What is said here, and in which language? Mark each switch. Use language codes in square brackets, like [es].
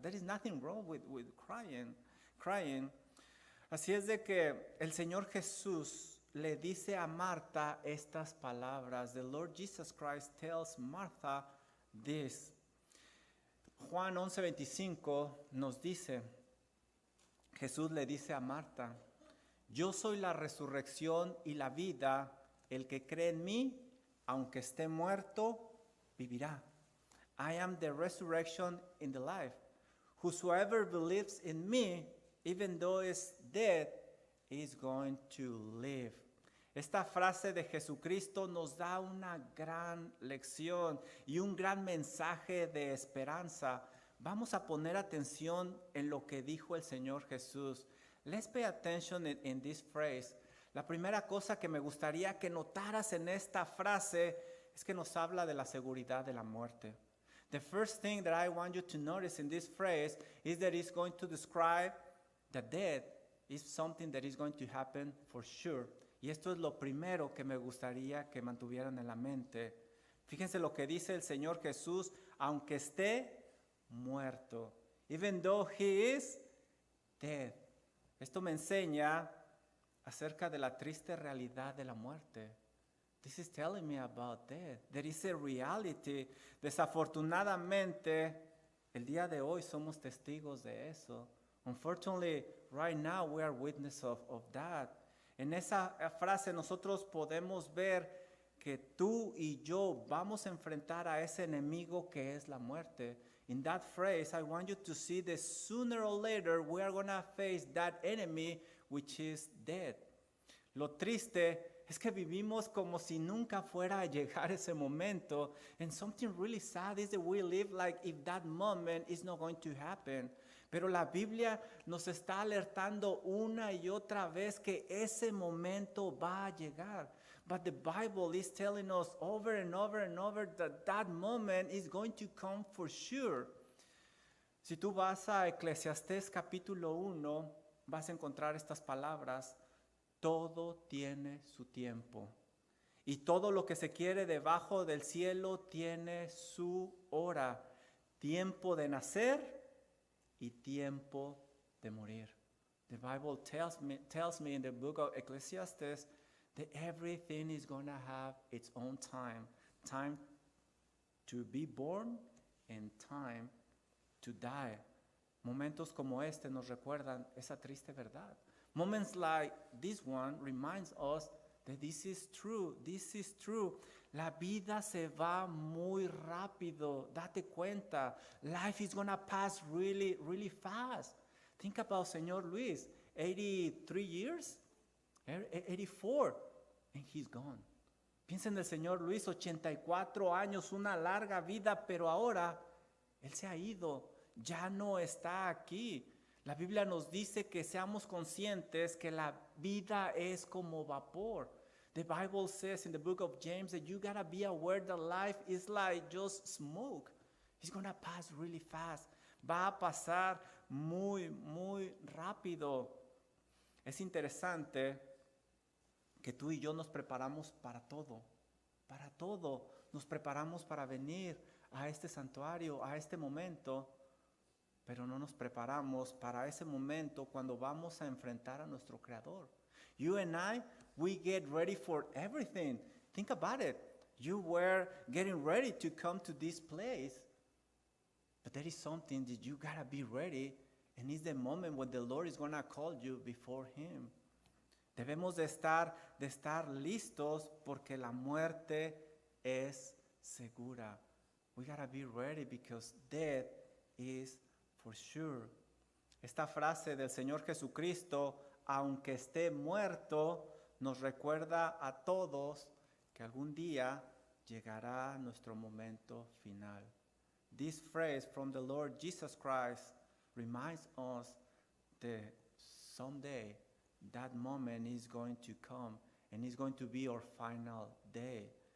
[en] There is nothing wrong with crying. [es] Así es de que el Señor Jesús le dice a Marta estas palabras. [en] The Lord Jesus Christ tells Martha this. [es] Juan 11:25 nos dice, Jesús le dice a Marta, yo soy la resurrección y la vida, el que cree en mí, aunque esté muerto, vivirá. [en] I am the resurrection and the life. Whosoever believes in me, even though is dead, is going to live. [es] Esta frase de Jesucristo nos da una gran lección y un gran mensaje de esperanza. Vamos a poner atención en lo que dijo el Señor Jesús. [en] Let's pay attention in this phrase. [es] La primera cosa que me gustaría que notaras en esta frase es que nos habla de la seguridad de la muerte. [en] The first thing that I want you to notice in this phrase is that it's going to describe the death is something that is going to happen for sure. [es] Y esto es lo primero que me gustaría que mantuvieran en la mente. Fíjense lo que dice el Señor Jesús, aunque esté muerto. [en] Even though he is dead. [es] Esto me enseña acerca de la triste realidad de la muerte. [en] This is telling me about death. There is a reality. [es] Desafortunadamente, el día de hoy somos testigos de eso. [en] Unfortunately, right now we are witness of that. [es] En esa frase nosotros podemos ver que tú y yo vamos a enfrentar a ese enemigo que es la muerte. [en] In that phrase, I want you to see that sooner or later we are going to face that enemy, which is death. [es] Lo triste es que vivimos como si nunca fuera a llegar ese momento. [en] And something really sad is that we live like if that moment is not going to happen. [es] Pero la Biblia nos está alertando una y otra vez que ese momento va a llegar. [en] But the Bible is telling us over and over and over that that moment is going to come for sure. [es] Si tú vas a Eclesiastés capítulo 1, vas a encontrar estas palabras: todo tiene su tiempo. Y todo lo que se quiere debajo del cielo tiene su hora. Tiempo de nacer y tiempo de morir. [en] The Bible tells me in the book of Ecclesiastes that everything is going to have its own time. Time to be born and time to die. [es] Momentos como este nos recuerdan esa triste verdad. [en] Moments like this one reminds us that this is true. This is true. [es] La vida se va muy rápido. Date cuenta. [en] Life is going to pass really, really fast. Think about Señor Luis. 83 years? 84. And he's gone. [es] Piensa en el Señor Luis, 84 años, una larga vida, pero ahora Él se ha ido. Ya no está aquí. La Biblia nos dice que seamos conscientes que la vida es como vapor. [en] The Bible says in the book of James that you gotta be aware that life is like just smoke. It's gonna pass really fast. [es] Va a pasar muy, muy rápido. Es interesante que tú y yo nos preparamos para todo. Para todo. Nos preparamos para venir a este santuario, a este momento. Pero no nos preparamos para ese momento cuando vamos a enfrentar a nuestro Creador. [en] You and I, we get ready for everything. Think about it. You were getting ready to come to this place, but there is something that you gotta be ready, and it's the moment when the Lord is gonna call you before Him. [es] Debemos de estar listos porque la muerte es segura. [en] We gotta be ready because death is for sure. [es] Esta frase del Señor Jesucristo, aunque esté muerto, nos recuerda a todos que algún día llegará nuestro momento final. [en] This phrase from the Lord Jesus Christ reminds us that someday that moment is going to come and it's going to be our final day.